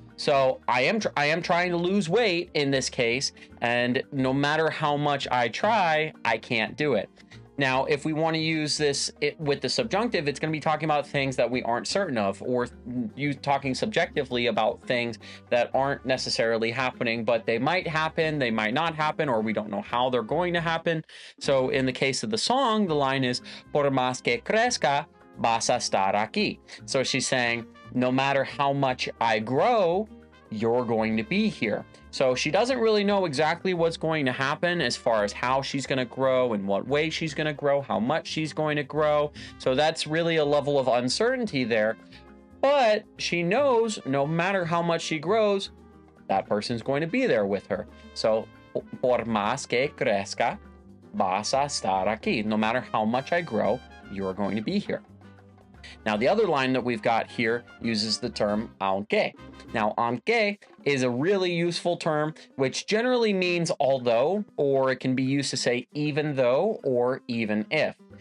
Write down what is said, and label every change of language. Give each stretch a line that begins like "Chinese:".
English: So I am trying to lose weight in this case, and no matter how much I try, I can't do it. Now, if we want to use this with the subjunctive, it's going to be talking about things that we aren't certain of, or you talking subjectively about things that aren't necessarily happening, but they might happen, they might not happen, or we don't know how they're going to happen. So in the case of the song, the line is,
Spanish: por más que crezca, vas a estar aquí.
English: So she's saying, no matter how much I grow, you're going to be here. So she doesn't really know exactly what's going to happen as far as how she's going to grow, in what way she's going to grow, how much she's going to grow. So that's really a level of uncertainty there. But she knows no matter how much she grows, that person's going to be there with her.
Spanish: So, por más que crezca, vas a estar aquí.
English: No matter how much I grow, you're going to be here. Now, the other line that we've got here uses the term aunque. Now, aunque is a really useful term, which generally means although, or it can be used to say even though or even if.